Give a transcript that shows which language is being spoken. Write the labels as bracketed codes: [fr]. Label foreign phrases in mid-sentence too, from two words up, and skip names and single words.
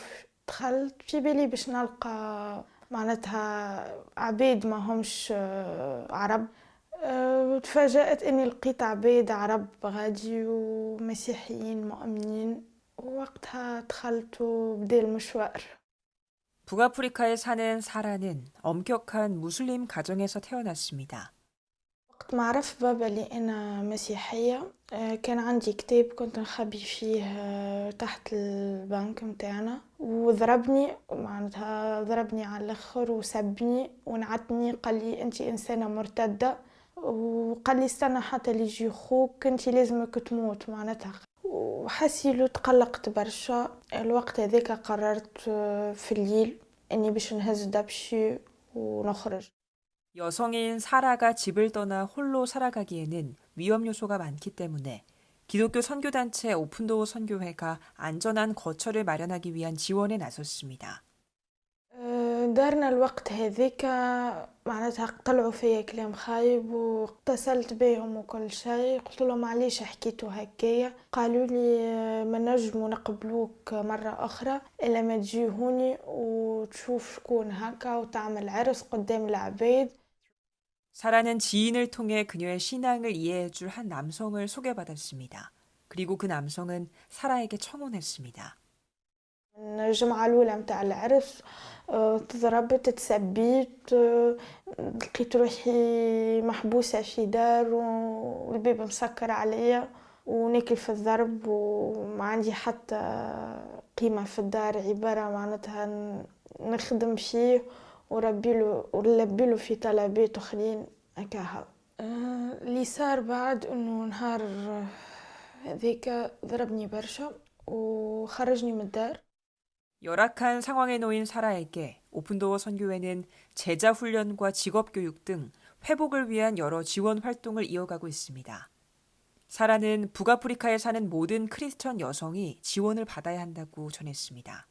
[ar] دخلت في بالي باش نلقى معناتها عبيد ما همش عرب. تفاجأت اني لقيت عبيد عرب غادي ومسيحيين مؤمنين ووقتها دخلت وبدا المشوار. [ko] 북아프리카에 사는 사라는 엄격한 무슬림 가정에서 태어났습니다. [ar] وقت ما عرف بابا لي أنا مسيحية كان عندي كتاب كنت نخبي فيه تحت البنك متاعنا وضربني معناتها ضربني على الآخر وسبني ونعتني قال لي أنت إنسانة مرتدة وقال لي استنى حتى اللي يجي خوك أنت لازمك تموت معناتها وحسيلو تقلقت برشا. الوقت هذاك قررت في الليل أني باش نهز دبشي ونخرج. [ko] 여성인 사라가 집을 떠나 홀로 살아가기에는 위험 요소가 많기 때문에 기독교 선교단체 오픈도어 선교회가 안전한 거처를 마련하기 위한 지원에 나섰습니다. [ar] دارنا الوقت هذيك معناتها طلعوا فيا كلام خايب واتصلت بيهم وكل شيء، قلت لهم معليش حكيتوا هكايا، قالوا لي ما نجموا نقبلوك مرة أخرى إلا ما تجي هوني وتشوف شكون هكا وتعمل عرس قدام العباد. [ko] 사라는 지인을 통해 그녀의 신앙을 이해해줄 한 남성을 소개받았습니다. 그리고 그 남성은 사라에게 청혼했습니다. [ar] الجمعة الأولى متاع العرس تضربت تسبيت، لقيت روحي محبوسة في دار والباب مسكر عليا وناكل في الضرب وما عندي حتى قيمة في الدار، عبارة معناتها نخدم فيه ونلبيله في طلبات أخرين هكاها. اللي صار بعد إنه نهار هذيك ضربني برشا وخرجني من الدار. [ko] 열악한 상황에 놓인 사라에게 오픈도어 선교회는 제자 훈련과 직업 교육 등 회복을 위한 여러 지원 활동을 이어가고 있습니다. 사라는 북아프리카에 사는 모든 크리스천 여성이 지원을 받아야 한다고 전했습니다.